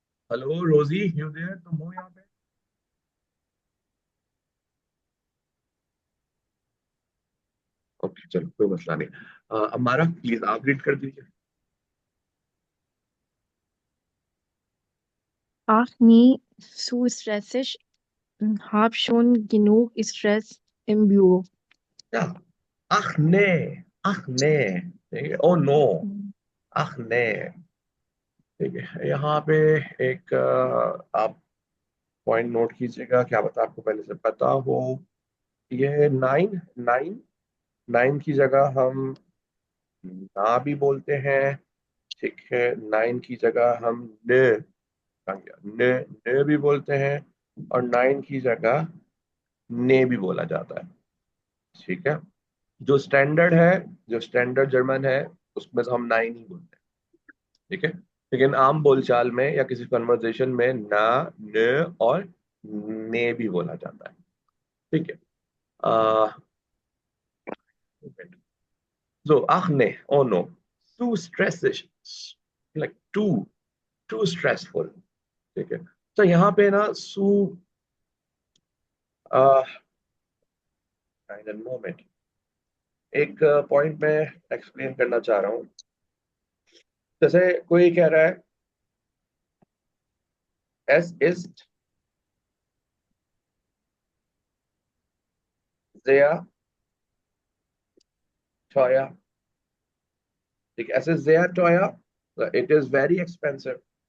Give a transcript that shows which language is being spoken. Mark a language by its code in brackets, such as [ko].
[hi] Hello रोजी, [en] you there, [hi] तुम हो यहाँ पे? ओके चलो, कोई मसला नहीं। हमारा प्लीज आप रीड कर दीजिए। [de] Ach nie zu stressig, hab schon genug Stress im Büro. [hi] क्या? [de] अख ने, [hi] ठीक है, ओ नो, अख ने, ठीक है। यहाँ पे एक आप पॉइंट नोट कीजिएगा, क्या पता आपको पहले से पता हो। ये नाइन, नाइन, नाइन की जगह हम ना भी बोलते हैं, ठीक है। नाइन की जगह हम न, कहाँ गया? न, न भी बोलते हैं, और नाइन की जगह ने भी बोला जाता है, ठीक है। जो स्टैंडर्ड है, जो स्टैंडर्ड जर्मन है, उसमें तो हम नाइन ही बोलते हैं, ठीक है। लेकिन आम बोलचाल में या किसी कन्वर्सेशन में ना, न और ने भी बोला जाता है, ठीक है। [en] So, [de] ach nee, [en] oh no, too stressig, like too stressful, ठीक है। [hi] तो यहाँ पे ना सू, मोमेंट, एक पॉइंट में एक्सप्लेन करना चाह रहा हूँ। जैसे कोई कह रहा है [de] एस इज sehr teuer, [hi] ठीक है, S is sehr teuer, [en] It is very expensive.